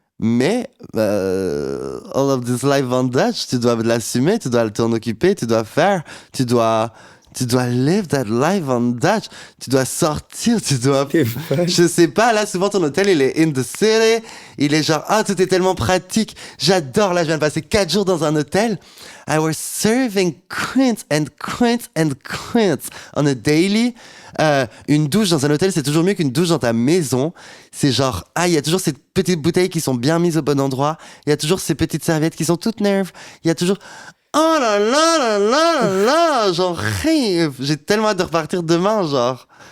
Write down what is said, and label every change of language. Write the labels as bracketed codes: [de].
[fr] Mais [en] all of this life on Dutch, [fr] tu dois l'assumer, tu dois t'en occuper, tu dois faire, tu dois [en] live that life on Dutch. [fr] Tu dois sortir, tu dois... T'es folle. Je sais pas, là, souvent ton hôtel, il est [en] in the city. [fr] Il est genre, tout est tellement pratique. J'adore, là, je viens de passer 4 jours dans un hôtel. [en] I was serving quints and quints and quints on a daily. [fr] Une douche dans un hôtel, c'est toujours mieux qu'une douche dans ta maison. C'est genre, il y a toujours ces petites bouteilles qui sont bien mises au bon endroit. Il y a toujours ces petites serviettes qui sont toutes neuves. Il y a toujours... Oh là là là là là là, j'en rêve. J'ai tellement hâte de repartir demain, genre.